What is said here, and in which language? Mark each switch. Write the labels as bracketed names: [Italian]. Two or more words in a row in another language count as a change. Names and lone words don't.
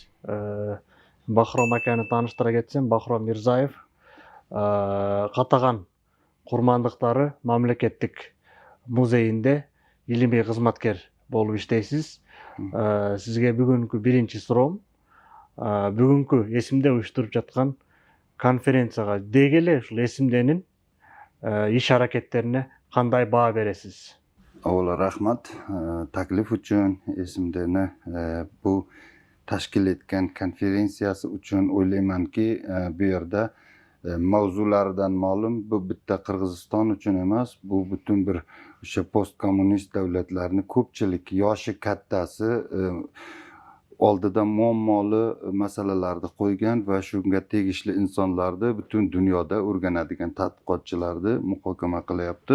[Kyrgyz] Бахром аканы тааныштыра кетсем, Бахром Мирзаев Катаган курмандыктары мамлекеттик музейинде илимий кызматкер болуп иштейсиз. Сизге бүгүнкү биринчи суроом, бүгүнкү эсимде уюштуруп жаткан конференцияга дегеле ушул эсимденин иш аракеттерине кандай баа бересиз? [Uzbek] Avvalo rahmat taklif uchun, esimdeni bu tashkil etgan konferensiyasi uchun o'ylaymanki, bu yerda mavzularidan ma'lum, bu bitta Qirg'iziston uchun emas, bu butun bir o'sha postkommunist davlatlarni ko'pchilik yoshi kattasi oldida muammoli masalalarni qo'ygan va shunga tegishli insonlarni butun dunyoda o'rganadigan tadqiqotchilarni muhokama qilyapti.